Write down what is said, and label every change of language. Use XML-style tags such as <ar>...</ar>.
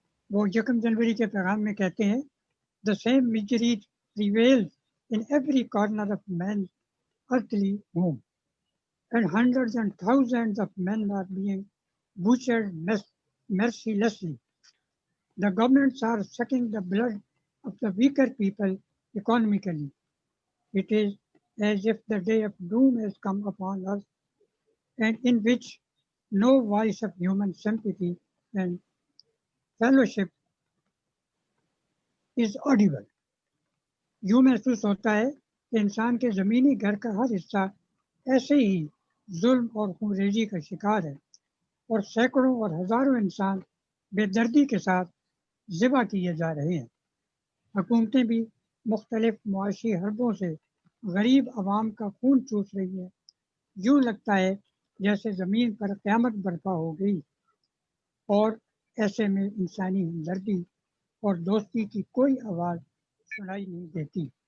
<ur>وہ 1 جنوری کے پیغام میں کہتے ہیں</ur> <en>The same misery prevails in every corner of man's earthly home, and hundreds and thousands of men are being butchered mercilessly. The governments are sucking the blood of the weaker people economically. It is as if the day of doom has come upon us, and in which no voice of human sympathy and fellowship is audible.</en> <ur>یوں محسوس ہوتا ہے کہ انسان کے زمینی گھر کا ہر حصہ ایسے ہی ظلم اور خونریزی کا شکار ہے، اور سینکڑوں اور ہزاروں انسان بے دردی کے ساتھ ذبح کیے جا رہے ہیں۔ حکومتیں بھی مختلف معاشی حربوں سے غریب عوام کا خون چوس رہی ہے۔ یوں لگتا ہے جیسے زمین پر قیامت برپا ہو گئی، اور ایسے میں انسانی ہمدردی اور دوستی کی کوئی آواز سنائی نہیں دیتی۔</ur>